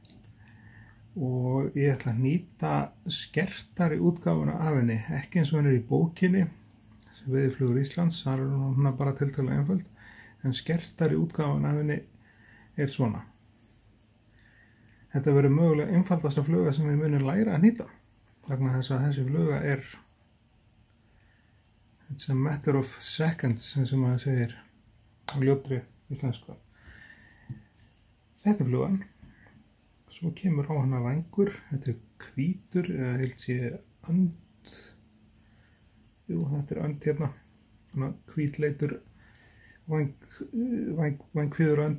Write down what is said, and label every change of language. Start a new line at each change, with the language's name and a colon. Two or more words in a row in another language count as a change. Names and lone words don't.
Icelandic: Og ég ætla að hnýta skertari útgáfuna af henni, ekki eins og henni í bókinni, Veiðiflugur Íslands, þar hún bara tiltölulega einföld, en skertari útgáfuna af henni er svona. Þetta verður mögulega einfaldasta fluga sem við munum læra að hnýta. Vegna þess að þessi fluga
English: it's a matter of seconds,
Icelandic: eins og maður segir á ljótri íslensku. Þetta er flugan. Svo kemur á hana vængur. Þetta er hvítur, eða held sé önd. Jú, þetta er önd hérna. Svona hvítleitur vængkvíður önd.